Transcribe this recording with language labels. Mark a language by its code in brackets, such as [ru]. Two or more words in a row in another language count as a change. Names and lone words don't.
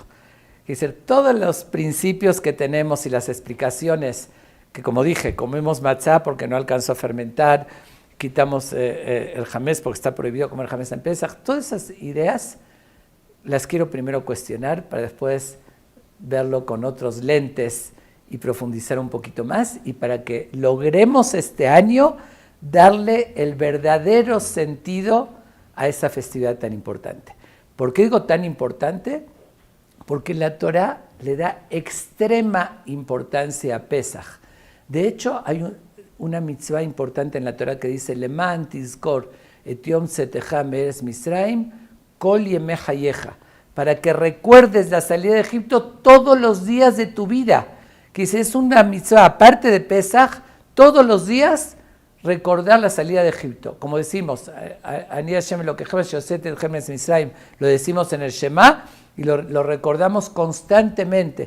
[es] Es decir, todos los principios que tenemos y las explicaciones, que como dije, comemos matzá porque no alcanzó a fermentar, quitamos el jamés porque está prohibido comer jamés en Pesaj, todas esas ideas las quiero primero cuestionar para después verlo con otros lentes y profundizar un poquito más, y para que logremos este año darle el verdadero sentido a esa festividad tan importante. ¿Por qué digo tan importante? Porque la Torá le da extrema importancia a Pesaj. De hecho, hay una mitzvah importante en la Torá que dice [he] למען תזכור את יום צאתך מארץ מצרים כל ימי חייך, [es] para que recuerdes la salida de Egipto todos los días de tu vida. Que dice, es una mitzvah, aparte de Pesaj, todos los días recordar la salida de Egipto. Como decimos, [he] אני השם אלוקיכם מוציא אתכם מצרים, [es] lo decimos en el Shema y lo recordamos constantemente.